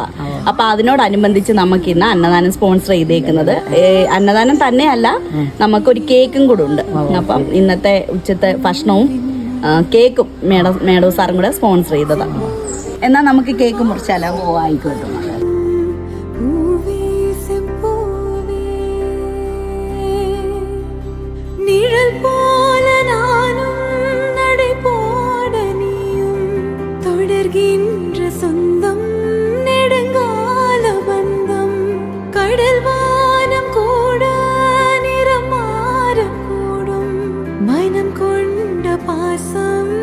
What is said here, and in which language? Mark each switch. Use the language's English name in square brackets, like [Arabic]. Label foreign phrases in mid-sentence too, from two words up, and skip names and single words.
[Malayalam] അപ്പൊ അതിനോടനുബന്ധിച്ച് നമുക്ക് ഇന്ന് അന്നദാനം സ്പോൺസർ ചെയ്തേക്കുന്നത്. അന്നദാനം തന്നെയല്ല, നമുക്കൊരു കേക്കും കൂടെ ഉണ്ട്. അപ്പം ഇന്നത്തെ ഉച്ചത്തെ ഭക്ഷണവും കേക്കും മേഡവും സാറും കൂടെ സ്പോൺസർ ചെയ്തതാണ്. എന്നാൽ നമുക്ക് കേക്ക് മുറിച്ചാലോ? ആയിക്കോട്ടെ. [Tamil] சொந்தம் நெடுங்கால பந்தம் கடல் வானம் கூட நிறம் மாறக்கூடும் மனம் கொண்ட பாசம்